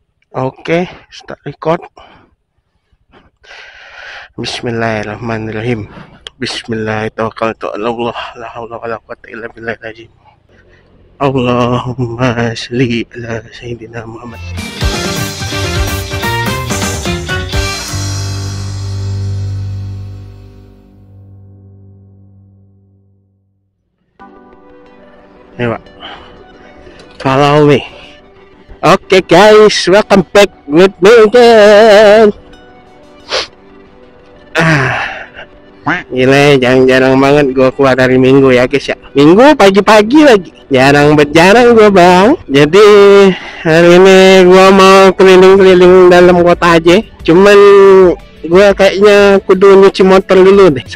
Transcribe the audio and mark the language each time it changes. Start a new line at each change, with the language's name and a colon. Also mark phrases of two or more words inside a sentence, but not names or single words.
English: Oke, start record.
Arabic: بسم الله الرحمن الرحيم. بسم الله الرحمن الرحيم. لا حول ولا قوة إلا بالله. اللهم صل على سيدنا محمد.
Indonesian: Ayo, Pak.
English: Follow me. Oke guys, welcome back with me again.
Indonesian: Gila, jarang-jarang banget gue keluar dari minggu ya guys ya. Minggu pagi-pagi lagi, jarang gue bang. Jadi hari ini gue mau keliling-keliling dalam kota aja. Cuman gue kayaknya kudu nyuci motor dulu deh.